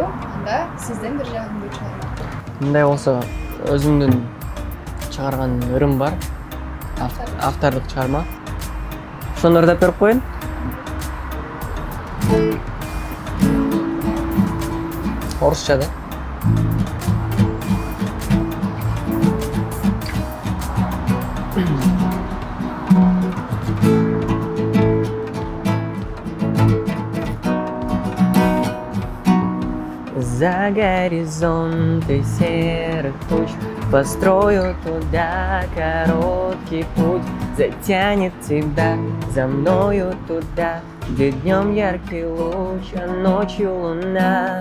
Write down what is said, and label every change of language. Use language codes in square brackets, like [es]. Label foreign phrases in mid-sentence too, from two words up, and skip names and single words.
[ky] Анда сизден бир жагымдуу чыгарма. Мындай болсо, өзүмдүн чыгарган өрүм бар. Автордук чыгарма. Ошону ырдап берип коеюн. Орусча да. [ru] За горизонты серых туч построю туда короткий путь, затянет тебя за мною туда, где днем яркий луч, а ночью луна.